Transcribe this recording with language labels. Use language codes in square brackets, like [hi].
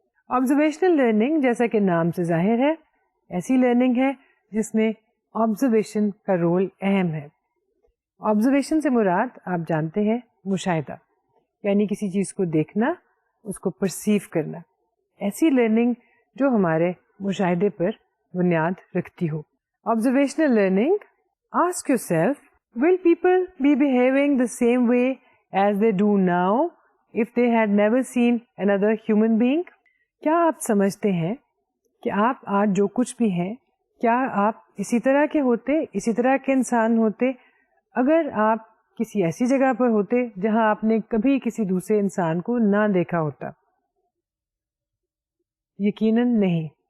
[ur] Observational learning جیسا کہ نام سے ظاہر ہے ایسی لرننگ ہے جس میں آبزرویشن کا رول اہم ہے. آبزرویشن سے مراد آپ جانتے ہیں مشاہدہ, یعنی کسی چیز کو دیکھنا, اس کو پرسیو کرنا. ایسی لرننگ جو ہمارے مشاہدے پر بنیاد رکھتی ہو. [en] Observational learning, ask yourself will people be behaving the same way as they do now if they had never seen another human being? [ur] کیا آپ سمجھتے ہیں کہ آپ آج جو کچھ بھی ہیں کیا آپ اسی طرح کے ہوتے, اسی طرح کے انسان ہوتے اگر آپ کسی ایسی جگہ پر ہوتے جہاں آپ نے کبھی کسی دوسرے انسان کو نہ دیکھا ہوتا؟ یقیناً نہیں.